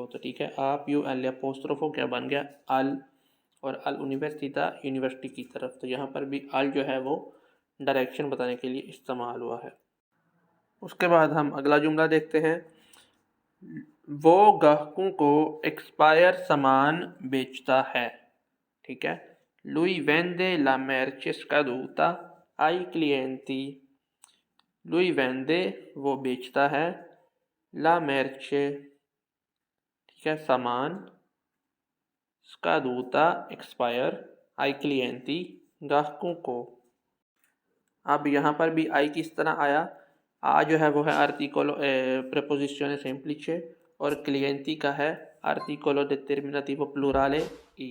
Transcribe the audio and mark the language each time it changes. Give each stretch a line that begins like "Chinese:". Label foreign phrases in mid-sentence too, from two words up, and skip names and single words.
Hindi: तो ठीक है,
Italian: a più all'apostrofo
Hindi: क्या बन गया अल, और
Italian: all'università
Hindi: यूनिवर्सिटी की तरफ। तो यहाँ पर भी अल जो है वो डायरेक्शन बताने के लिए इस्तेमाल हुआ है। उसके बाद हम अगला जुमला देखते हैं। वो ग्राहकों को एक्सपायर सामान बेचता है। ठीक है,
Italian: lui vende la merce scaduta ai clienti। lui vende
Hindi: वो बेचता है,
Italian: la merce
Hindi: ठीक है सामान, scaduta एक्सपायर,
Italian: ai clienti
Hindi: ग्राहकों को। अब यहाँ पर भी आई किस तरह आया, आ जो है वो है
Italian: articolo preposizione semplice
Hindi: और क्लिएंटी का है
Italian: articolo determinativo plurale
Hindi: ई।